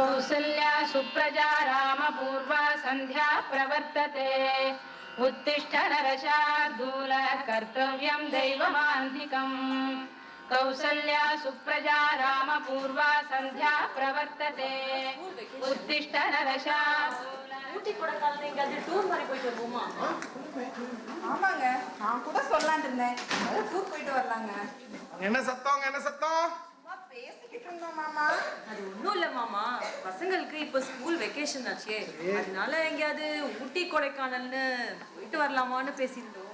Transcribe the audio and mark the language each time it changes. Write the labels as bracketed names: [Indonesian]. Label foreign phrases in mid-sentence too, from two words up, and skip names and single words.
[Sanskrit] कौसल्या सुप्रजा रामपूर्वा सन्ध्या प्रवर्तते उत्तिष्ठ नरशार्दूल कर्तव्यं दैवमान्धिकम् कौसल्या सुप्रजा रामपूर्वा सन्ध्या प्रवर्तते उत्तिष्ठ नरशार्दूल [Tamil] ஊட்டி கொடைக்கானல் எங்கேயாவது டூர் மாதிரி போயிட்டு வருவோமா? ஆமாங்க, நான் கூட சொல்லலாம்னு இருந்தேன். அதாவது டூர் போயிட்டு வரலாங்க. என்ன சத்தம் என்ன சத்தம்? சும்மா பேசிக்கிட்டு இருந்தோம் மாமா. அது ஒண்ணும் இல்ல மாமா, பசங்களுக்கு இப்போ [English] school vacation [Tamil] ஆச்சே, அதனால எங்கேயாவது ஊட்டி கொடைக்கானல்னு போயிட்டு வரலாமான்னு பேசியிருந்தோம்.